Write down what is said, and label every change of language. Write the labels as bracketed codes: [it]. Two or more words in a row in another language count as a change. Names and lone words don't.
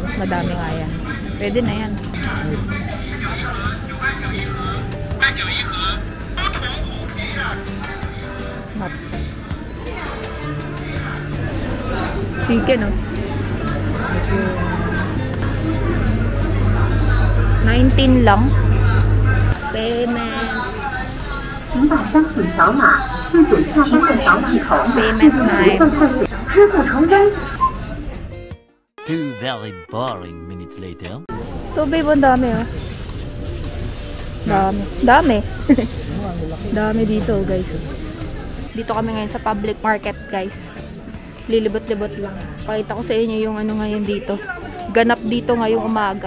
[tl] 800. Mas madami nga yan. Pwede na yan. Nuts. Chicken, oh. 19 lang. Payment. [zh] 请把商品扫码，对准下方的扫码口， [en] Payment time. [zh] 支付成功。 [en] 2 very boring minutes later. [tl] Ito, babe, ang dami, oh. Dami. Dami dito, guys. Dito kami ngayon sa public market, guys. Lilibot-libot lang. Pakita ko sa inyo yung ngayon dito. Ganap dito ngayong umaga.